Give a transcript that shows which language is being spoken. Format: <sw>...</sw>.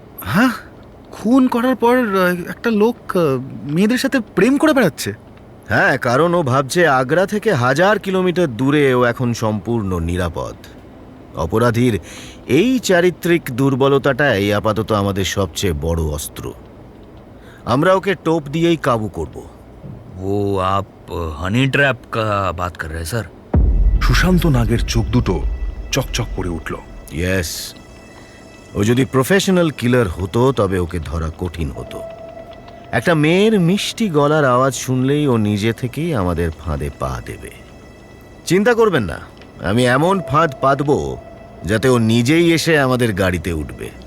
<bn>হ্যাঁ, খুন করার পর একটা লোক মেয়েদের সাথে প্রেম করে বেড়াচ্ছে? হ্যাঁ, কারণ ও ভাবছে আগ্রা থেকে 1000 কিলোমিটার দূরে ও এখন সম্পূর্ণ নিরাপদ। অপরাধীর এই চারিত্রিক দুর্বলতাটাই আপাতত আমাদের সবচেয়ে বড় অস্ত্র। আমরা ওকে টোপ দিয়েই কাবু করব।</bn> <hi>वो आप हनी ट्रैप का बात कर रहे हैं सर?</hi> <bn>সুশান্ত নাগের চোখ দুটো চকচক করে উঠল। ইয়েস, ও যদি প্রফেশনাল কিলার হতো তবে ওকে ধরা কঠিন হতো। একটা মেয়ের মিষ্টি গলার আওয়াজ শুনলেই ও নিজে থেকেই আমাদের ফাঁদে পা দেবে। চিন্তা করবেন না, আমি এমন ফাঁদ পাতব যাতে ও নিজেই এসে আমাদের গাড়িতে উঠবে।</bn>